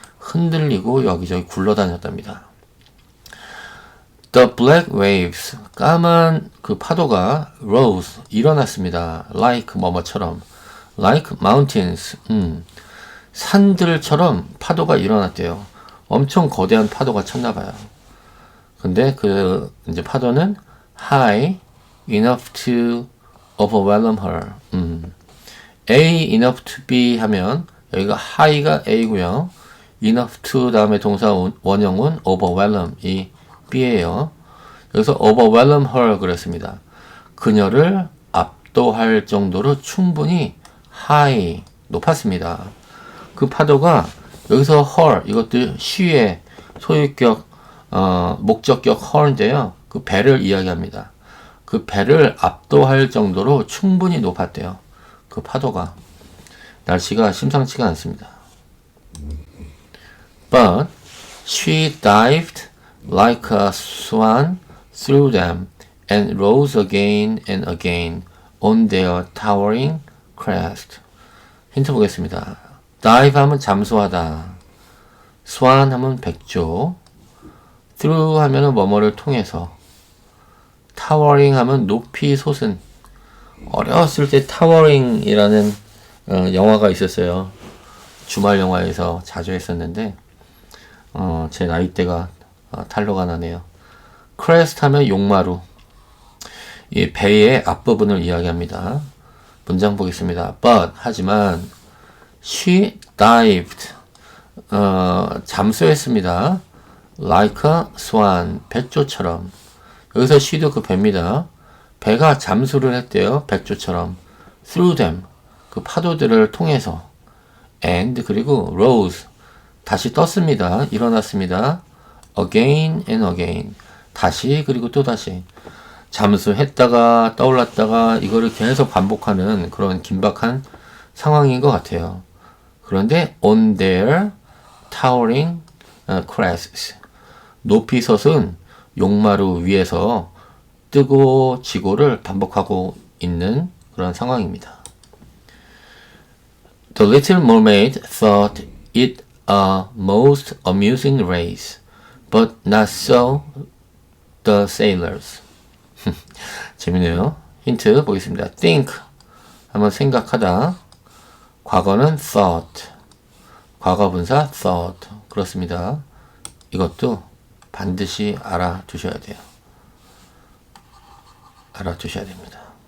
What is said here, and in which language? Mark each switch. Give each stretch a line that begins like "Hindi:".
Korean: 흔들리고 여기저기 굴러다녔답니다.
English: The black waves,
Korean: 까만 그 파도가 rose, 일어났습니다. like 뭐뭐처럼,
English: like mountains,
Korean: 산들처럼 파도가 일어났대요. 엄청 거대한 파도가 쳤나봐요. 근데 그 이제 파도는
English: high enough to overwhelm her.
Korean: A enough to be 하면 여기가 high가 A고요. enough to 다음에 동사 원형은 overwhelm 이 B예요. 여기서
English: overwhelm her
Korean: 그랬습니다. 그녀를 압도할 정도로 충분히 high 높았습니다. 그 파도가 여기서 her 이것도 she의 소유격 목적격 her인데요. 그 배를 이야기합니다. 그 배를 압도할 정도로 충분히 높았대요. 그 파도가. 날씨가 심상치가 않습니다.
English: But she dived like a swan through them and rose again and again on their towering crest.
Korean: 힌트 보겠습니다. dive 하면 잠수하다. swan 하면 백조. through 하면 뭐뭐를 통해서. towering 하면 높이 솟은. 어렸을 때 타워링이라는 영화가 있었어요. 주말 영화에서 자주 했었는데 제 나이대가 탄로가 나네요. crest 하면 용마루. 이 배의 앞부분을 이야기합니다. 문장 보겠습니다.
English: But
Korean: 하지만
English: she dived
Korean: 잠수했습니다.
English: like a swan
Korean: 백조처럼. 여기서 she도 그 배입니다. 배가 잠수를 했대요. 백조처럼.
English: through them.
Korean: 그 파도들을 통해서.
English: and
Korean: 그리고
English: rose.
Korean: 다시 떴습니다. 일어났습니다.
English: again and again.
Korean: 다시 그리고 또 다시. 잠수했다가 떠올랐다가 이거를 계속 반복하는 그런 긴박한 상황인 것 같아요. 그런데
English: on their towering crests.
Korean: 높이 솟은 용마루 위에서 뜨고 지고를 반복하고 있는 그런 상황입니다.
English: The Little Mermaid thought it a most amusing race, but not so the sailors.
Korean: 재밌네요. 힌트 보겠습니다. think 하면 생각하다. 과거는 thought. 과거 분사 thought. 그렇습니다. 이것도 반드시 알아두셔야 돼요. 알아두셔야 됩니다.